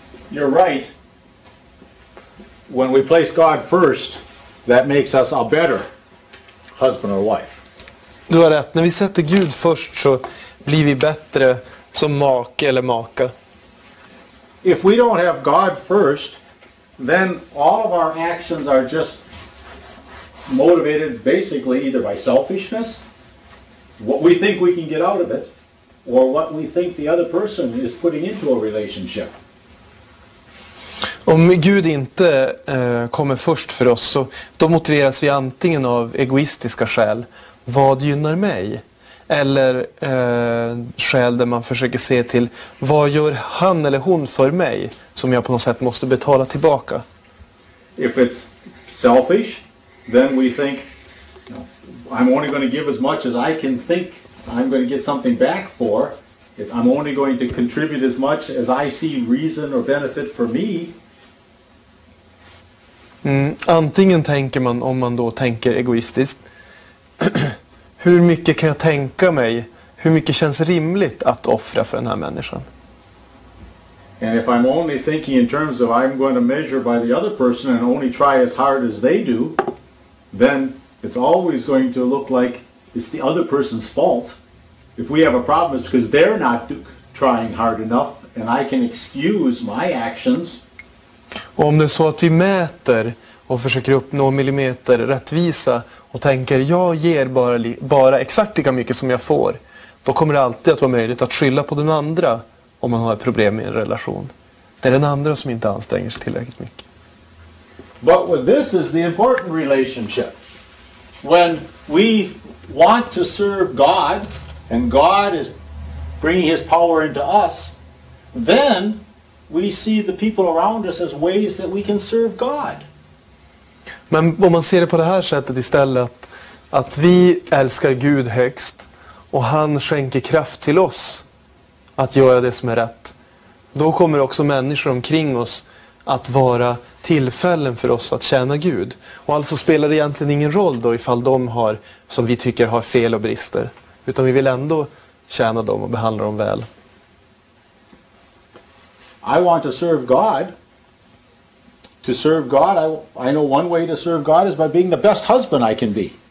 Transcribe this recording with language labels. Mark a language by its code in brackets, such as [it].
[en] You're right. When we place God first, that makes us a better husband or wife. [sv] Du har rätt. När vi sätter Gud först så blir vi bättre som make eller maka. [en] If we don't have God first, then all of our actions are just motivated basically either by selfishness, what we think we can get out of it, or what we think the other person is putting into a relationship. [sv] Om Gud inte kommer först för oss, så då motiveras vi antingen av egoistiska skäl. Vad gynnar mig? Eller skäl där man försöker se till vad gör han eller hon för mig som jag på något sätt måste betala tillbaka. [en] If it's selfish, then we think, I'm only going to give as much as I can think I'm going to get something back for. I'm only going to contribute as much as I see reason or benefit for me. [sv] Antingen tänker man, om man då tänker egoistiskt, hur mycket kan jag tänka mig, hur mycket känns rimligt att offra för den här människan? [en] And if I'm only thinking in terms of I'm going to measure by the other person and only try as hard as they do, then it's always going to look like it's the other person's fault. If we have a problem, it's because they're not trying hard enough, and I can excuse my actions. [sv] Och om det är så att vi mäter och försöker uppnå millimeter rättvisa och tänker jag ger bara exakt lika mycket som jag får, då kommer det alltid att vara möjligt att skylla på den andra om man har ett problem i en relation. Det är den andra som inte anstränger sig tillräckligt mycket. [en] But this is the important relationship. When we want to serve God, and God is bringing his power into us, then we see the people around us as ways that we can serve God. [sv] Men om man ser det på det här sättet istället, att vi älskar Gud högst och han skänker kraft till oss att göra det som är rätt, då kommer också människor omkring oss att vara tillfällen för oss att tjäna Gud. Och alltså spelar det egentligen ingen roll då ifall de har, som vi tycker har fel och brister, utan vi vill ändå tjäna dem och behandla dem väl. [en] I want to serve God. To serve God, I know one way to serve God is by being the best husband I can be.